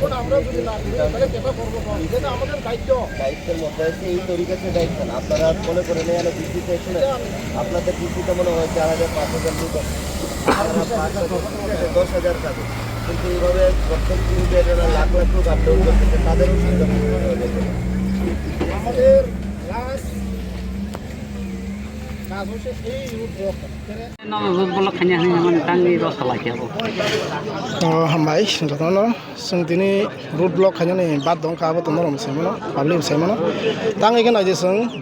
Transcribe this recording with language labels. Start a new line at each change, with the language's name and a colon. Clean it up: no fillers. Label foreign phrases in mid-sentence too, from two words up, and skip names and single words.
Bangla: দায়িত্বের মধ্যে আছে এই তরিকাছে দায়িত্ব না আপনারা মনে করে নেই ডিসিতে আপনাদের ডিসিতে মনে হয় 4,000 5,000 লোক 10,000 থাকে কিন্তু এইভাবে প্রত্যেক দিন লাখ লাখ লোক আপলোড করতেছে তাদেরও আমাদের
Kok Borok: हामबाय जतनो जों दिनै
English: route block
Kok Borok: खायनानै बाद दं काबो तो नरम सेमनो पाब्लिक सेमनो तांग इगन आइदे जों